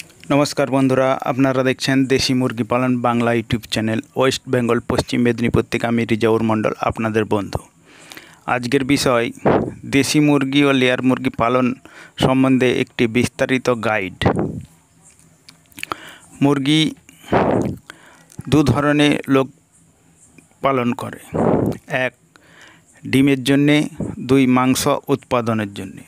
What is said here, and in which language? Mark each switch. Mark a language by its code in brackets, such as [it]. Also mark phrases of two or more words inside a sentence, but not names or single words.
[bn] নমস্কার বন্ধুরা আপনারা দেখছেন দেশী মুরগী পালন বাংলা [en] YouTube channel [bn] ওয়েস্ট বেঙ্গল পশ্চিম মেদিনীপুর থেকে আমি রিজাউর মণ্ডল আপনাদের বন্ধু। আজকের বিষয় দেশি মুরগি ও লেয়ার মুরগি পালন সম্বন্ধে একটি বিস্তারিত গাইড। মুরগি দু ধরনের লোক পালন করে, এক ডিমের জন্যে, দুই মাংস উৎপাদনের জন্যে।